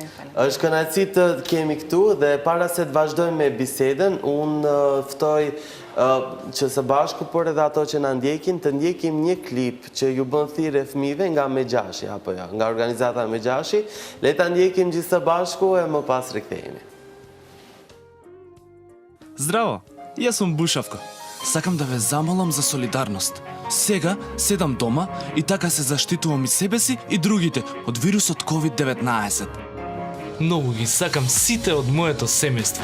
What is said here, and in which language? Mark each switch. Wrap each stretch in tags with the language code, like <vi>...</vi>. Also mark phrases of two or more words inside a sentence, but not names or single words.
<sq>Është kënaqësi të kemi këtu dhe para se të vazhdojmë me bisedën, unë ftoj që së bashku, por edhe ato që na ndjekin, të ndjekim një klip që ju bën thirrje fëmijëve nga Me Gjashi apo jo, nga organizata Me Gjashi. Le ta ndjekim gjithë së bashku e më pas rikthehemi.</sq> <mk>Здраво, јас сум Бушавка. Сакам да ве замолам за солидарност. Сега седам дома и така се заштитувам и себе си и другите од вирусот COVID-19. Многу ги сакам сите од моето семејство.</mk>